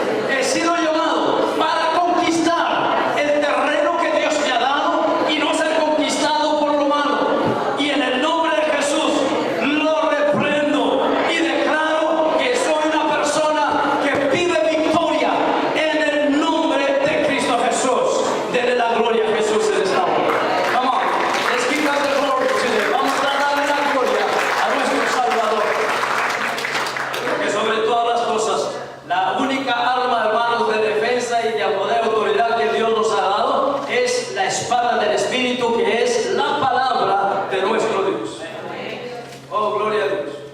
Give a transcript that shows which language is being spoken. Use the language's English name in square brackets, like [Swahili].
[Spanish] He sido llamado para conquistar el terreno que Dios me ha dado y no ser conquistado por lo malo. Y en el nombre de Jesús lo reprendo y declaro que soy una persona que vive victoria en el nombre de Cristo Jesús. Denle la gloria a Jesús en esta hora. [English] Come on, let's give God the glory today. [Spanish] Vamos a darle la gloria a nuestro Salvador. Porque sobre todas las cosas, la única arma, hermanos, de defensa y de poder, autoridad que Dios nos ha dado es la espada del Espíritu, que es la palabra de nuestro Dios. Oh, gloria a Dios.